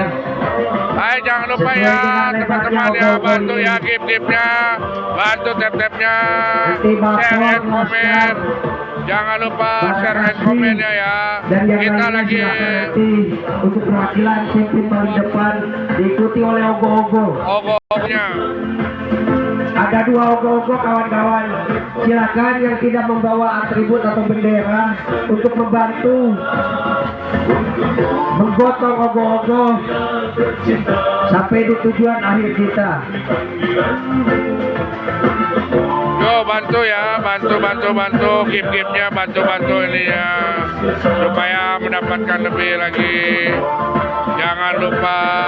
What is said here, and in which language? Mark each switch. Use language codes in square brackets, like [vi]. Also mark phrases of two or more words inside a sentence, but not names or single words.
[id] Hai, jangan lupa ya teman-teman ya, bantu ya gift-giftnya, bantu tap-tapnya, [en] share and [id] komen. Jangan lupa [en] share and [id] komennya ya. Dan yang Kita lainnya lagi silakan nanti untuk perwakilan tim paling depan diikuti oleh ogo-ogo. ogo-ogonya. Ada 2 ogo-ogo, kawan-kawan. Silakan yang tidak membawa atribut atau bendera untuk membantu menggotong ogo-ogo sampai di tujuan akhir kita. Yo, bantu ya, bantu gift-giftnya, bantu ini ya, supaya mendapatkan lebih lagi. Jangan lupa.